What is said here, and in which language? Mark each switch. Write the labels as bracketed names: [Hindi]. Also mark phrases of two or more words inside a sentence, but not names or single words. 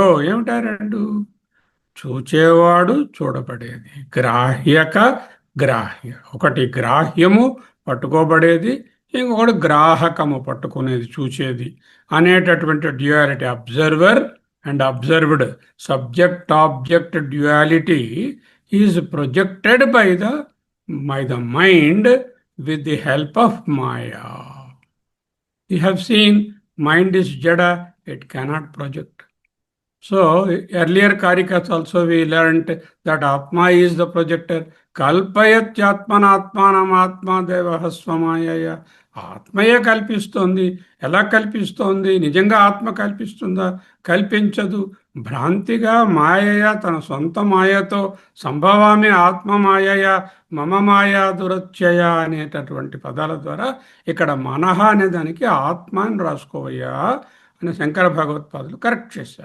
[Telugu] ఏమిటా రెండు? చూచేవాడు, చూడబడేది. గ్రాహ్యక గ్రాహ్య. ఒకటి గ్రాహ్యము, పట్టుకోబడేది. ఇంకొకటి గ్రాహకము, పట్టుకునేది, చూచేది అనేటటువంటి డ్యుయాలిటీ. [English] observer and observed, subject object duality is projected by the mind with the help of Maya. You have seen, mind is jada, it cannot project. So, earlier Karikas also we learnt that Atma is the projector. [Sanskrit] कल्पयत्यात्मनात्मानम् आत्मा देवः स्वमायया. [Telugu] ఆత్మయే కల్పిస్తోంది. ఎలా కల్పిస్తోంది? నిజంగా ఆత్మ కల్పిస్తుందా? కల్పించదు. భ్రాంతిగా మాయయ, తన సొంత మాయతో [Sanskrit] సంభవామి ఆత్మ మాయయ మమ మాయా దురత్యయ [Telugu] అనేటటువంటి పదాల ద్వారా ఇక్కడ మనహ అనే దానికి ఆత్మ అని రాసుకోవయ్యా అని శంకర భగవత్పాదులు కరెక్ట్ చేశారు.